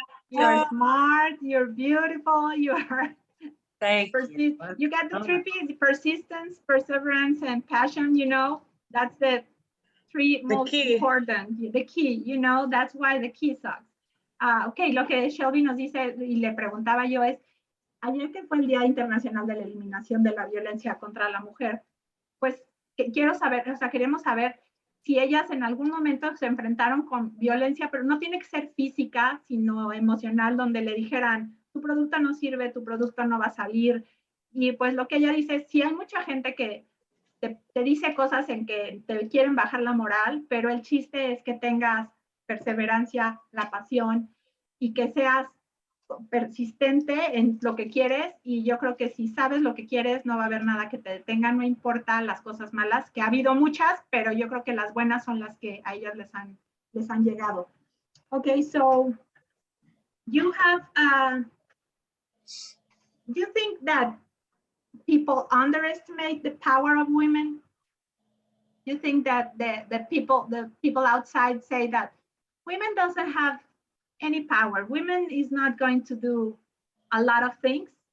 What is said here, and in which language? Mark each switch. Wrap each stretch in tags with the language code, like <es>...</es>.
<en>You're smart. You're beautiful. You are. Thank you. You got the 3 P's: persistence, perseverance, and passion. You know, that's the 3 most important. The key. You know, that's why the KeySocks.</en> <es>Ok, lo que Shelby nos dice y le preguntaba yo es, ayer que fue el Día Internacional de la Eliminación de la Violencia contra la Mujer, pues quiero saber, o sea, queremos saber si ellas en algún momento se enfrentaron con violencia, pero no tiene que ser física, sino emocional, donde le dijeran, tu producto no sirve, tu producto no va a salir. Y pues lo que ella dice, sí hay mucha gente que te dice cosas en que te quieren bajar la moral, pero el chiste es que tengas perseverancia, la pasión, y que seas persistente en lo que quieres. Y yo creo que si sabes lo que quieres, no va a haber nada que te detenga, no importa las cosas malas, que ha habido muchas, pero yo creo que las buenas son las que a ellas les han llegado.</es> <en>Okay, so you have, do you think that people underestimate the power of women? You think that the people outside say that women doesn't have any power, women is not going to do a lot of things?</en>